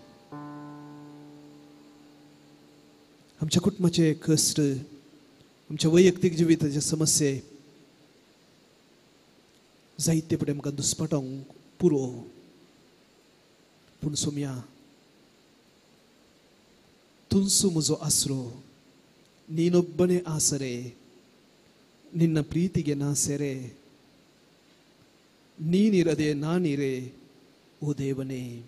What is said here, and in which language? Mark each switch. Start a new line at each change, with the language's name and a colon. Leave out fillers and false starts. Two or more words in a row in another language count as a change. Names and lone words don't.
Konkani: आमच्या कुटुंबाचे कश्ट, आमच्या वैयक्तीक जिविताचे समस्ये जायते फुडें आमकां दुस्पाटावंक पुरो. पूण सोम्या तुंसु म्हजो आसरो,
Kannada: ನೀನೊಬ್ಬನೇ ಆಸರೆ, ನಿನ್ನ ಪ್ರೀತಿಗೆ ನಾ ಸೆರೆ, ನೀನಿರದೆ ನಾನಿರೆ ಓ ದೇವನೇ.